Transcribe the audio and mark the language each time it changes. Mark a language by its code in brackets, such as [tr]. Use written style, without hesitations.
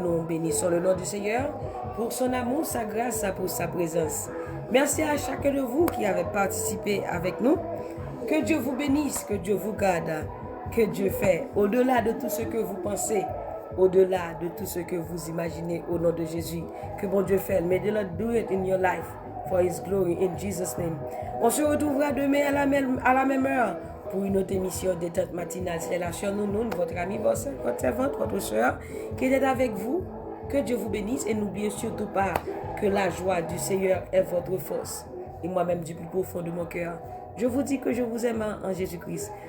[fr] Nous bénissons le nom du Seigneur pour son amour, sa grâce, pour sa présence. Merci à chacun de vous qui avez participé avec nous. Que Dieu vous bénisse, que Dieu vous garde, que Dieu fait au-delà de tout ce que vous pensez, au-delà de tout ce que vous imaginez au nom de Jésus. Que bon Dieu fait. [en] May the Lord do it in your life for His glory in Jesus' name. [fr] On se retrouvera demain à la même heure pour une autre émission détente matinale. C'est la chère Nounoun, votre ami, votre servante, votre soeur qui est avec vous. Que Dieu vous bénisse et n'oubliez surtout pas que la joie du Seigneur est votre force. Et moi-même du plus profond de mon cœur, je vous dis que je vous aime en Jésus-Christ.